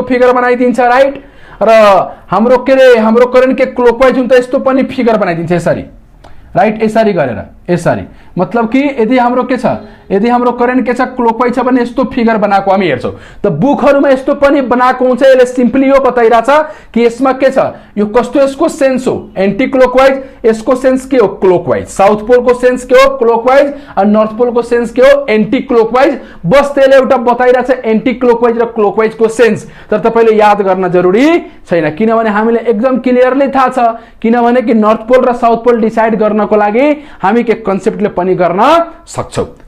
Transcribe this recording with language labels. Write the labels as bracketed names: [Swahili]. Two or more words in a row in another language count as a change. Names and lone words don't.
[Nepali] फिगर बनाइदिन्छ राइट र हाम्रो करेन्ट के क्लॉकवाइज हुन्छ यस्तो पनि फिगर बनाइदिन्छ यसरी राइट यसरी गरेर यसरी मतलब कि यदि हाम्रो के छ यदि हाम्रो करेन्ट के छ क्लॉकवाइज छ भने यस्तो फिगर बनाएको हामी हेर्छौं त बुकहरुमा यस्तो पनि बनाएको हुन्छ यसले सिम्पली यो बताइराछ कि यसमा के छ यो कस्तो यसको सेन्स हो [English] anti clockwise [Nepali] यसको सेन्स के हो क्लॉकवाइज [English] south pole [Nepali] को सेन्स के हो क्लॉकवाइज और [English] north pole [Nepali] को सेन्स के हो [English] anti clockwise [Nepali] बस त्यसले एउटा बताइराछ [English] anti clockwise [Nepali] र क्लॉकवाइज को सेन्स तर तपाईले याद गर्न जरुरी छैन किनभने हामीले एकदम क्लियरली थाहा छ किनभने कि [English] north pole [Nepali] र [English] south pole [Nepali] डिसाइड गर्नको लागि हामी के कन्सेप्टले पनि गर्न सक्छौं